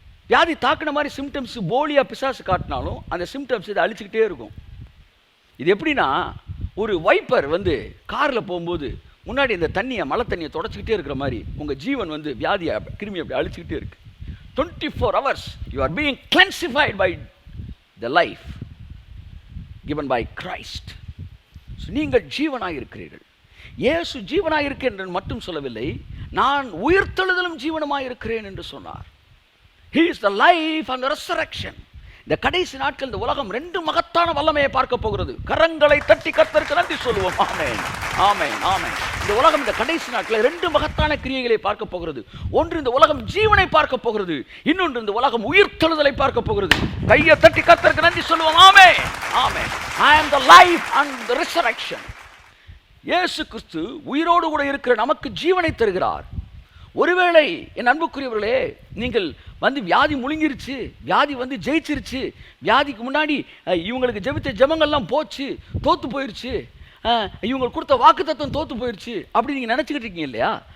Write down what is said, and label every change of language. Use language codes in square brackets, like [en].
[ta] வியாதி தாக்குன மாதிரி சிம்டம்ஸ் போலியா பிசாசு காட்டினாலும் அந்த சிம்டம்ஸ் இதை அழிச்சுக்கிட்டே இருக்கும். இது எப்படின்னா, ஒரு வைப்பர் வந்து காரில் போகும்போது முன்னாடி இந்த தண்ணியை மழை தண்ணியை தொடச்சிக்கிட்டே இருக்கிற மாதிரி உங்கள் ஜீவன் வந்து வியாதியை கிருமி அப்படி அழிச்சுக்கிட்டே இருக்கு. [en] 24 hours you are being cleansified by the life given by Christ. [ta] நீங்கள் ஜீவனாக இருக்கிறீர்கள். இயேசு ஜீவனாக இருக்கிறேன் என்று மட்டும் சொல்லவில்லை, நான் உயிர்த்தெழுதலும் ஜீவனமாக இருக்கிறேன் என்று சொன்னார். [en] He is the life and the resurrection. [ta] இந்த கடைசி நாட்கள் இந்த உலகம் 2 மகத்தான வல்லமையை பார்க்க போகிறது. கரங்களை தட்டி கர்த்தருக்கு நன்றி சொல்லுவோம். ஆமென், ஆமென், ஆமென். இந்த உலகம் இந்த கடைசி நாட்களில் 2 மகத்தான கிரியைகளை பார்க்க போகிறது. ஒன்று, இந்த உலகம் ஜீவனை பார்க்க போகிறது. இன்னொன்று, இந்த உலகம் உயிர்த்தெழுதலை பார்க்க போகிறது. கையை தட்டி கர்த்தருக்கு நன்றி சொல்லுவோம். ஆமென், ஆமென். [en] I am the life and the resurrection. [ta] இயேசு கிறிஸ்து உயிரோடு கூட இருக்கிற நமக்கு ஜீவனை தருகிறார். ஒருவேளை என் அன்புக்குரியவர்களே, நீங்கள் வந்து வியாதி முழுங்கிருச்சு, வியாதி வந்து ஜெயிச்சிருச்சு, வியாதிக்கு முன்னாடி இவங்களுக்கு ஜெபித்த ஜெபங்கள்லாம் போச்சு, தோற்று போயிடுச்சு, இவங்களுக்கு கொடுத்த வாக்குத்தத்தம் தோற்று போயிடுச்சு அப்படி நீங்கள் நினச்சிக்கிட்டு இருக்கீங்க இல்லையா?